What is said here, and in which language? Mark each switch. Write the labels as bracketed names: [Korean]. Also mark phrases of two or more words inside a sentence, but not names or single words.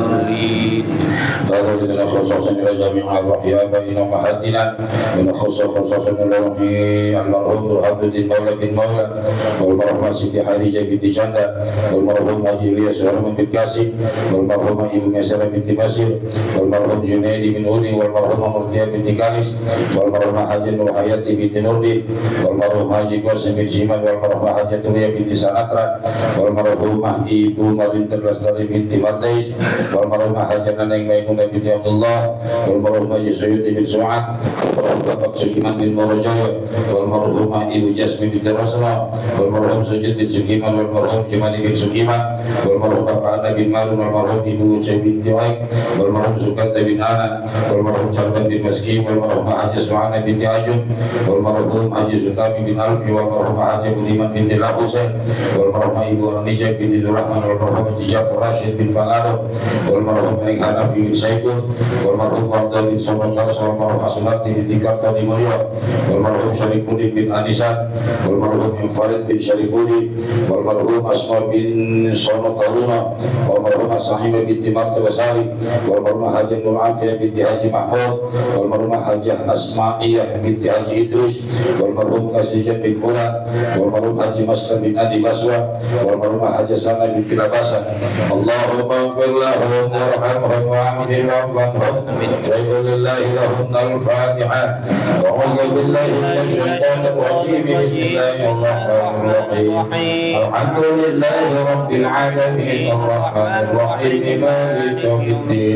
[Arabic] هذا الذي خصص إلى جميع الوحي آبائنا أمهاتنا ونخص خصصا إلى روحي المرحوم برهان الدين مولى بن مولى والمرحوم سيدي حديجة بنت جندة والمرحوم حاجي إلياس رحمة بن قاسم والمرحوم إبو ميسرة بنت مسير والمرحوم جنيدي بن أولي والمرحوم مرتيا بنت كاليس والمرحوم حاجي نور حياتي بنت نوردي والمرحوم حاجي قاسم بن سيمان والمرحوم حاجي توريا بنت ساناترا والمرحوم إبو مرين ترلستري بنت مرديس والمرحوم حاجي ننeng Maimunah binti Abdullah والمرحوم حاجي سيوتي بن سعاد والمرحوم Bapak Sukiman bin Morojoyo والمرحوم Ibu Jasmine binti Rasula والمرحوم Sujud bin Sukiman والمرحوم Jumali bin Sukiman والمرحوم Bapak Ana bin Marun والمرحوم Ibu Ucai binti Waik والمرحوم Sukanta bin Ana والمرحوم Salman bin Maski والمرحوم Haji Suhana binti Ajum والمرحوم Haji Sutami bin Alfi والمرحوم Haji Budiman binti Lahusai والمرحوم Ibu Anijah binti Durrahman والمرحوم Haji Jafar Rashid bin Pangado والمرحوم Hanafi bin Saikun, والمرحوم Wardah bin Sobatas, والمرحوم Asunati bin Tikarta di Mulia, والمرحوم Syarifuddin bin Anisan, والمرحوم Infarid bin Syarifuddin, والمرحوم Asma bin Sonotaruna, والمرحوم Sahimah bin Timarta Basari, والمرحوم Haji Nur Afiyah bin Haji Mahmud, والمرحوم Haji Asma'iyah bin Haji Idris, والمرحوم Kasijat bin Fulan, والمرحوم Haji Maslam bin Adi Baswa, والمرحوم Haji Sana bin Tilabasa. اللهم اغفر لهم وارحمهم وعافهم وعفوانهم وعافهم لله لهم الفاتحة. أعوذ بالله من الشيطان الرجيم. بسم الله الرحمن الرحيم. الحمد لله رب العالمين الرحمن الرحيم مالك يوم الدين.